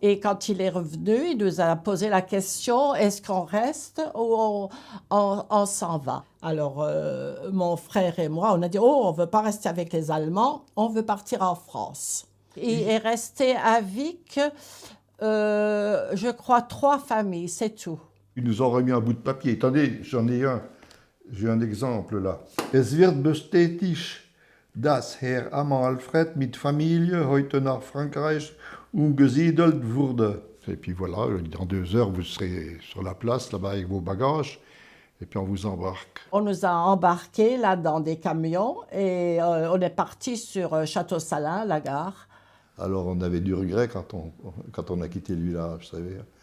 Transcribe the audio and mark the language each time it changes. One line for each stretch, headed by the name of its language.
French: Et quand il est revenu, il nous a posé la question, est-ce qu'on reste ou on s'en va? Alors, mon frère et moi, on a dit, oh, on ne veut pas rester avec les Allemands, on veut partir en France. Il est resté à Vic, je crois, 3 familles, c'est tout. Ils nous ont remis un bout de papier. Attendez, j'en ai un. J'ai un exemple là.
German: Es wird bestätigt, dass Herr Alfred mit Familie heute nach Frankreich umgesiedelt wurde.
French: Et puis voilà, dans 2 heures, vous serez sur la place, là-bas, avec vos bagages, et puis on vous embarque. On nous a embarqués là dans des camions et on est parti sur Château-Salins, la gare. Alors on avait du regret quand on a quitté le village, vous savez.